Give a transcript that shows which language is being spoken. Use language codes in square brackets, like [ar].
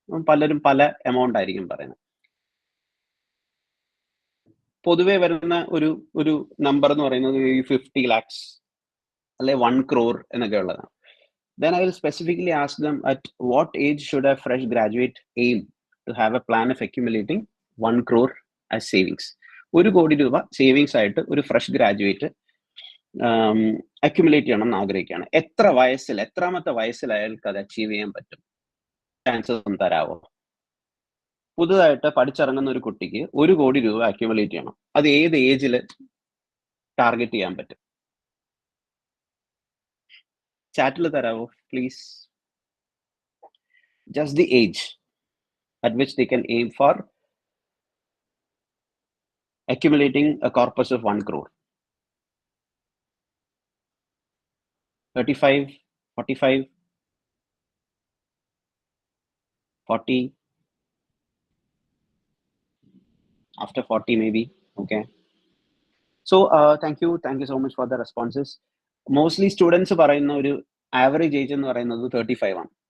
[ml] പലരും പല എമൗണ്ട് ആയിരിക്കും പറയുന്നത്. പൊതുവെ വരുന്ന ഒരു നമ്പർ എന്ന് പറയുന്നത് 50 lakhs അല്ലെ 1 crore എന്നൊക്കെ ഉള്ളതാണ്. [en] Then I will specifically ask them, at what age should a fresh graduate aim to have a plan of accumulating 1 crore as savings? [ml] 1 കോടി രൂപ സേവിങ്സ് ആയിട്ട് ഒരു ഫ്രഷ് ഗ്രാജുവേറ്റ് അക്യുമുലേറ്റ് ചെയ്യണം എന്ന് ആഗ്രഹിക്കുകയാണ്. എത്രാമത്തെ വയസ്സിൽ അയാൾക്ക് അത് അച്ചീവ് ചെയ്യാൻ പറ്റും? ചാൻസസ് ഒന്ന് തരാവോ? പുതുതായിട്ട് പഠിച്ചിറങ്ങുന്ന ഒരു കുട്ടിക്ക് 1 കോടി രൂപ അക്യുമുലേറ്റ് ചെയ്യണം, അത് ഏത് ഏജിൽ ടാർഗറ്റ് ചെയ്യാൻ പറ്റും? ചാറ്റിൽ തരാവോ please? [en] Just the age at which they can aim for accumulating a corpus of 1 crore. 35, 45, 40, after 40 maybe. Okay, so thank you so much for the responses. Mostly students [ml] പറയുന്ന ഒരു ആവറേജ് ഏജ് എന്ന് പറയുന്നത് 35 ആണ്.